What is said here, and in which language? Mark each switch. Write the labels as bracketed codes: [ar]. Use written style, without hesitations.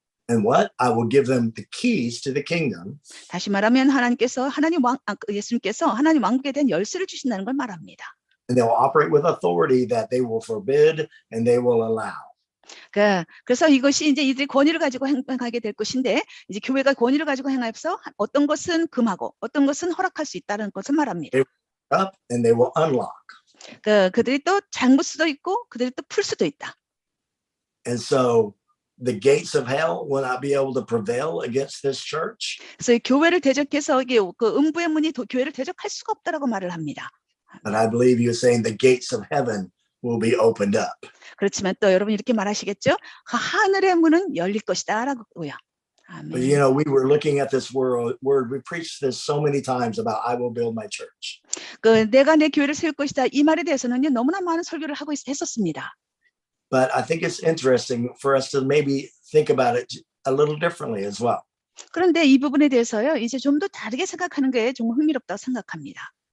[en] And what? I will give them the keys to the kingdom. [ko] 다시 말하면 예수님께서 하나님 왕국에 대한 열쇠를 주신다는 걸 말합니다. [en] And they will operate with authority that they will forbid and they will allow. [ko] 그래서 이것이 이제 이들이 권위를 가지고 행하게 될 것인데 이제 교회가 권위를 가지고 행하여서 어떤 것은 금하고 어떤 것은 허락할 수 있다는 것을 말합니다. [en] Up and they will unlock. [ko] 그들이 또 잠글 수도 있고 그들이 또 풀 수도 있다. [en] And so the gates of hell will not be able to prevail against this church. [ko] 그래서 이 교회를 대적해서 이게 그 음부의 문이 교회를 대적할 수가 없다라고 말을 합니다. [en] But I believe you're saying the gates of heaven will be opened up. [ko] 그렇지만 또 여러분 이렇게 말하시겠죠? 하늘의 문은 열릴 것이다라고요. 아멘. [en] But you know, we were looking at this word. We preached this so many times about I will build my church. [ko] 내가 내 교회를 세울 것이다 이 말에 대해서는요 너무나 많은 설교를 하고 했었습니다. [en] But I think it's interesting for us to maybe think about it a little differently as well. [ko] 그런데 이 부분에 대해서요 이제 좀 더 다르게 생각하는 게 좀 흥미롭다고 생각합니다.